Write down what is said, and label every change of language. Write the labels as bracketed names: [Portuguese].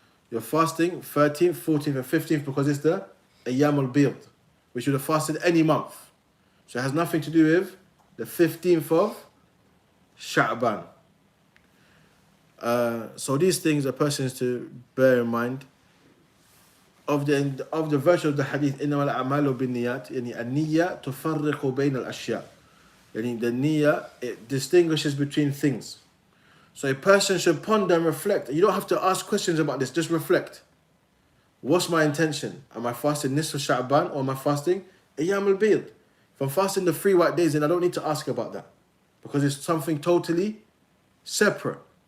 [English] You're fasting 13th, 14th, and 15th because it's the Ayyam al-Bid, which you would have fasted any month. So it has nothing to do with the 15th of Sha'ban. So these things a person is to bear in mind. Of the version of the hadith, [Arabic] إنما الأعمال بالنيات, يعني النية تفرق بين الأشياء. [English] يعني the niyyah, it distinguishes between things. So a person should ponder and reflect. You don't have to ask questions about this, just reflect. What's my intention? Am I fasting Nisf Sha'ban or am I fasting Ayyam al-Bid? If I'm fasting the 3 white days, then I don't need to ask about that because it's something totally separate.